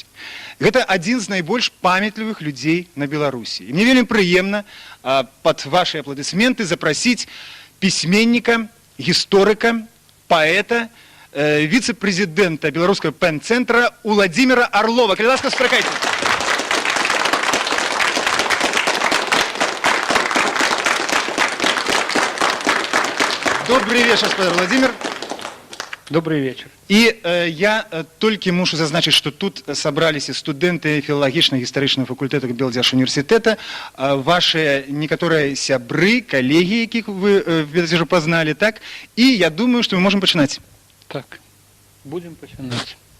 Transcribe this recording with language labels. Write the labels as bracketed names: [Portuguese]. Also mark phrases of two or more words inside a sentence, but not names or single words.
[Belarusian] Гэта адзін з найбольш памятлівых людзей на Беларусі. І мне вельмі прыемна пад вашыя апладысменты запрасіць пісьменніка, гісторыка, паэта, віцэ-прэзідэнта беларускага пэн-цэнтра Уладзіміра Арлова. Калі ласка, спракайце. [Russian] Добрый вечер, господин Владимир. Добрый вечер. И я только [Belarusian] мушу зазначить, [Russian] что тут собрались студенты филологично- [Belarusian] гістарычнага факультэта Белдзяржуніверсітэта, [Russian] ваши некоторые сябры, коллеги, [Belarusian] якіх вы, ведаце, [Russian] познали, так? И я думаю, что мы можем начинать. Так, будем начинать.